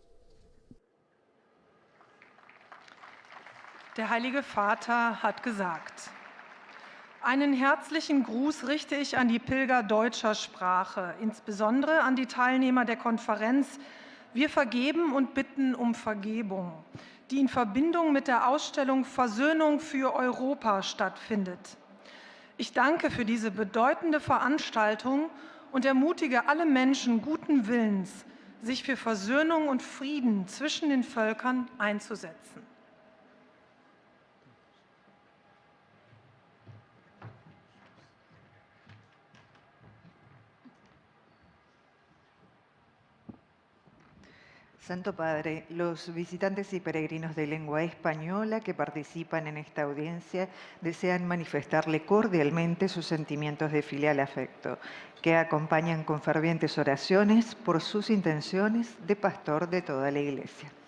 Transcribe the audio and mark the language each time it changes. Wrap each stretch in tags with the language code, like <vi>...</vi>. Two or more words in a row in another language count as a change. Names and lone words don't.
<de>Der Heilige Vater hat gesagt: Einen herzlichen Gruß richte ich an die Pilger deutscher Sprache, insbesondere an die Teilnehmer der Konferenz Wir vergeben und bitten um Vergebung, die in Verbindung mit der Ausstellung Versöhnung für Europa stattfindet. Ich danke für diese bedeutende Veranstaltung und ermutige alle Menschen guten Willens, sich für Versöhnung und Frieden zwischen den Völkern einzusetzen.</de> <es>Santo Padre, los visitantes y peregrinos de lengua española que participan en esta audiencia desean manifestarle cordialmente sus sentimientos de filial afecto, que acompañan con fervientes oraciones por sus intenciones de pastor de toda la Iglesia.</es>